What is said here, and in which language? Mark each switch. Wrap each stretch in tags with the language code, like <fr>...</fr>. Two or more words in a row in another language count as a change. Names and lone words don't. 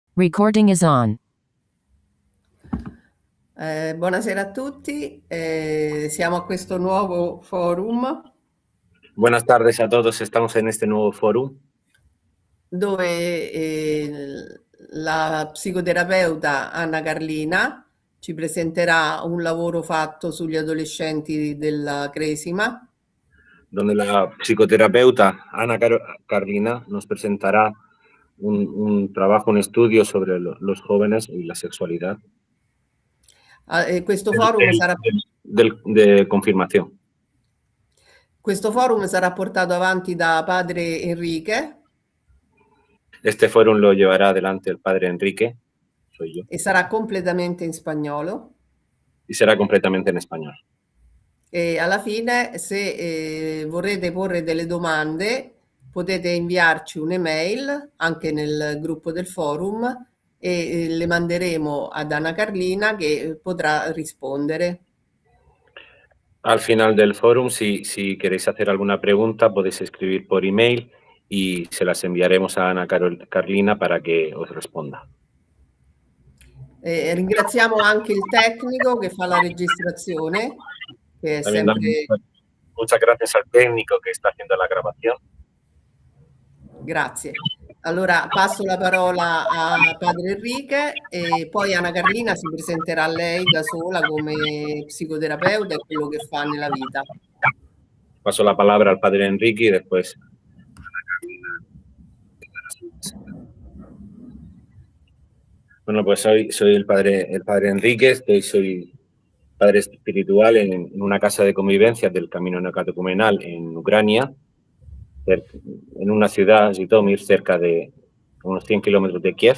<en>Recording is on.</en> <it>Buonasera a tutti, siamo a questo nuovo forum.</it> <es>Buenas tardes a todos, estamos en este nuevo foro</es> <it>dove la psicoterapeuta Anna Carlina ci presenterà un lavoro fatto sugli adolescenti della Cresima.</it> <es>donde la psicoterapeuta Ana Carlina nos presentará un trabajo, un estudio sobre los jóvenes y la sexualidad.</es> <it>Questo forum sarà...</it> <es>de confirmación.</es> <it>Questo forum sarà portato avanti da padre Enrique.</it> <es>Este forum lo llevará adelante el padre Enrique, soy yo.</es> <it>E sarà completamente in spagnolo.</it> <es>Y será completamente en español.</es> <it>E alla fine, se vorrete porre delle domande, potete inviarci un'email anche nel gruppo del forum e le manderemo ad Anna Carlina che potrà rispondere.</it> <es>Al final del forum, si queréis hacer alguna pregunta, podéis escribir por email y se las enviaremos a Ana Carlina para que os responda.</es> <it>Ringraziamo anche il tecnico che fa la registrazione, che è</it> <es>También</es> <it>sempre...</it> <es>Muchas gracias al técnico que está haciendo la grabación.</es> <it>Grazie. Allora passo la parola a padre Enrique e poi Anna Carlina si presenterà lei da sola come psicoterapeuta e quello che fa nella vita.</it> <es>Paso la palabra al padre Enrique y después Bueno, pues soy el padre Enrique, soy padre espiritual en una casa de convivencia del Camino Neocatecumenal en Ucrania, en una ciudad, Zitomir, cerca de unos 100 kilómetros de Kiev.</es>